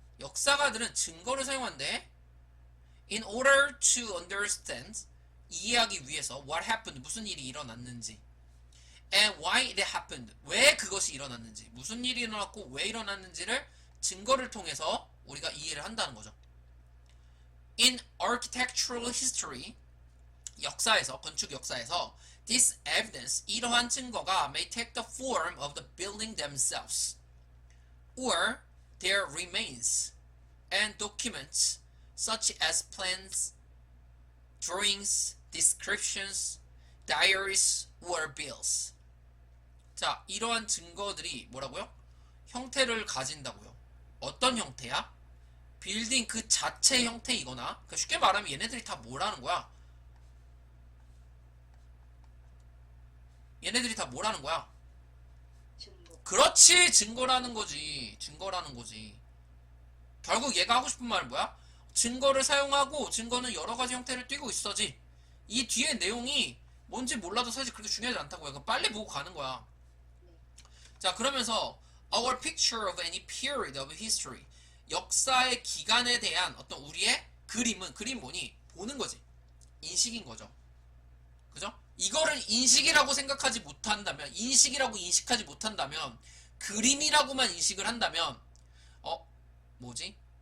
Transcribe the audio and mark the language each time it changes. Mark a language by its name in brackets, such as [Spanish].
[Korean] 역사가들은 증거를 사용한대. [English] In order to understand. [Korean] 이해하기 위해서 [English] what happened. [Korean] 무슨 일이 일어났는지. [English] And why it happened. [Korean] 왜 그것이 일어났는지. 무슨 일이 일어났고 왜 일어났는지를 증거를 통해서 우리가 이해를 한다는 거죠. [English] In architectural history. [Korean] 역사에서, 건축 역사에서 [English] this evidence, [Korean] 이러한 증거가 [English] may take the form of the building themselves or their remains and documents such as plans, drawings, descriptions, diaries, or bills. [Korean] 자, 이러한 증거들이 뭐라고요? 형태를 가진다고요. 어떤 형태야? 빌딩 그 자체 형태이거나, 그러니까 쉽게 말하면 얘네들이 다 뭐라는 거야? 얘네들이 다 뭐라는 거야? 증거. 그렇지, 증거라는 거지. 증거라는 거지. 결국 얘가 하고 싶은 말은 뭐야? 증거를 사용하고 증거는 여러 가지 형태를 띠고 있어지. 이 뒤에 내용이 뭔지 몰라도 사실 그렇게 중요하지 않다고요. 그러니까 빨리 보고 가는 거야. 자, 그러면서 [English] our picture of any period of history. [Korean] 역사의 기간에 대한 어떤 우리의 그림 뭐니? 보는 거지. 인식인 거죠. 그죠? 이거를 인식이라고 생각하지 못한다면, 인식이라고 인식하지 못한다면, 그림이라고만 인식을 한다면, 뭐지?